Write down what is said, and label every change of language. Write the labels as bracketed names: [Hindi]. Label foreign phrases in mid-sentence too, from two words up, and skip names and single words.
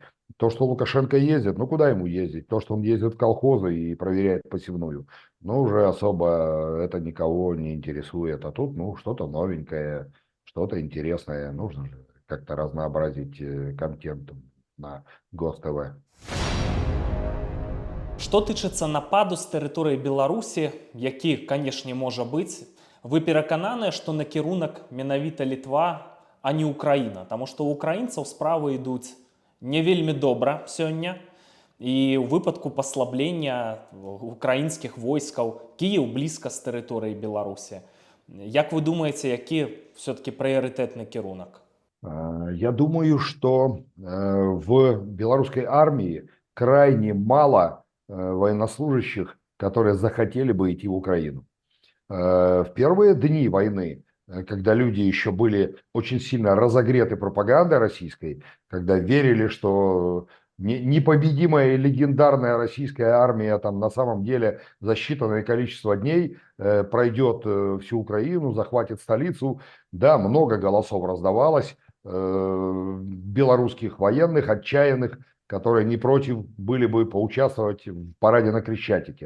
[Russian] То, что Лукашенко ездит, ну куда ему ездить? То, что он ездит в колхозы и проверяет посевную, ну уже особо это никого не интересует. А тут, ну, что-то новенькое, что-то интересное. Нужно же как-то разнообразить контент на ГОС-ТВ. [Belarusian] Што тычыцца нападу з тэрыторыі Беларусі, які, канешне, можа быць, вы перакананыя, што накірунак менавіта Літва, а не Украіна, таму што ў украінцаў справы ідуць не вельмі добра сёння. І ў выпадку паслаблення украінскіх войскаў Кіеў блізка з тэрыторыі Беларусі. Як вы думаеце, які все-таки прыярытэтны кірунак? [Russian] Я думаю, что в белорусской армии крайне мало военнослужащих, которые захотели бы идти в Украину. В первые дни войны, когда люди еще были очень сильно разогреты пропагандой российской, когда верили, что непобедимая и легендарная российская армия там на самом деле за считанное количество дней пройдет всю Украину, захватит столицу, да, много голосов раздавалось, белорусских военных, отчаянных, которые не против были бы поучаствовать в параде на Крещатике.